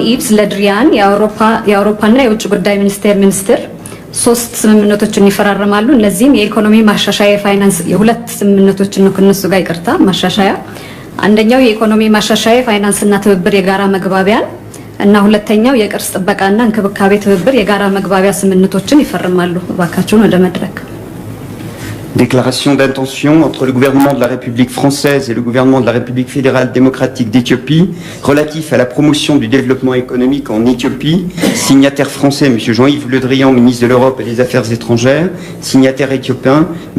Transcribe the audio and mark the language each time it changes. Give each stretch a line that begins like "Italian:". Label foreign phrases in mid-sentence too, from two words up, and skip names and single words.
Amharic: ኢቭስ ለድሪያን የአውሮፓና የውጭ ጉዳይ ሚኒስቴር ሶስት ስምምነቶችን ይፈራረማሉ። እነዚህም የኢኮኖሚ ማሻሻያ የፋይናንስ የሁለት ስምምነቶችን ነው ከነሱ ጋር ይቅርታ ማሻሻያ አንደኛው የኢኮኖሚ ማሻሻያ ፋይናንስና ትብብር የጋራ መግባቢያን እና ሁለተኛው የቅርስ ጥበቃና እንክብካቤ ትብብር የጋራ መግባቢያ ስምምነቶችን ይፈርማሉ። ባካችሁን ወደ መድረክ
French: Déclaration d'intention entre le gouvernement de la République française et le gouvernement de la République fédérale démocratique d'Éthiopie relatif à la promotion du développement économique en Éthiopie. Signataire français, M. Jean-Yves Le Drian, ministre de l'Europe et des Affaires étrangères. Signataire éthiopien, M.